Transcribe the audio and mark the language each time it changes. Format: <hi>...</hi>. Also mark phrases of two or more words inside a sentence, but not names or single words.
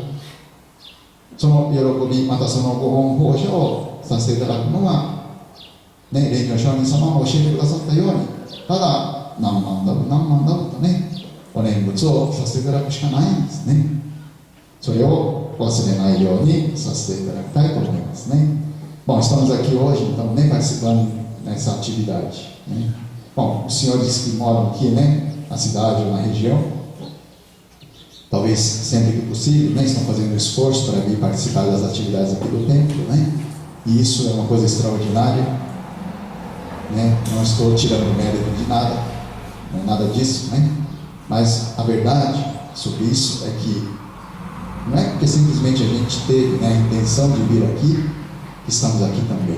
<ja>その喜び、またそのご恩報謝をさせていただくのはね、蓮如上人様も教えてくださったように、ただ何万ダブ何万ダブとねお念仏をさせていただくしかないんですね。それを忘れないようにさせていただきたいと思います né.</ja> <pt>Bom, estamos aqui hoje, então, né, participando nessa atividade, né. Bom, os senhores que moram aqui, né, na cidade ou na região, talvez sempre que possível, né, estão fazendo um esforço para vir participar das atividades aqui do templo, né, e isso é uma coisa extraordinária, né, não estou tirando mérito de nada, não é nada disso, né, mas a verdade sobre isso é que não é porque simplesmente a gente teve, né, a intenção de vir aqui, que estamos aqui também.</pt>